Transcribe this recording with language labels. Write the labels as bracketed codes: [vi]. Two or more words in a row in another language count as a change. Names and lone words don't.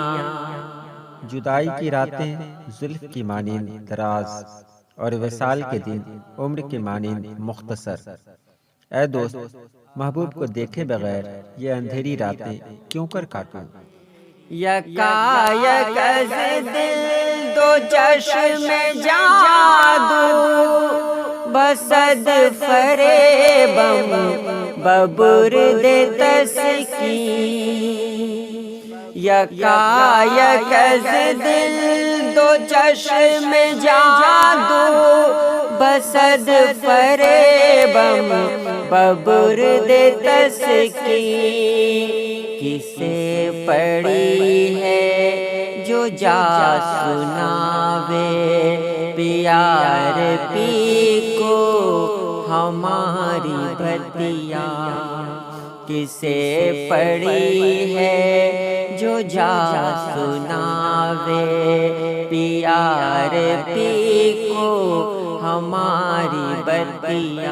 [ur] جدائی کی راتیں زلف کی مانند دراز اور وصال کے دن عمر کے مانند مختصر۔ اے دوست، محبوب کو دیکھے بغیر یہ اندھیری راتیں کیوں کر کاٹوں؟ [fa] یکایک از دل دو چشم جادو بصد فریبم ببرد تسکین یکایک از دل دو چشم جادو بصد فریبم ببرد [ur] تسکین کسے پڑی ہے جو جا سناوے پیار پی کو ہماری بتیا کسے پڑی ہے جو جا سناوے پیار پی کو ہماری بتیا۔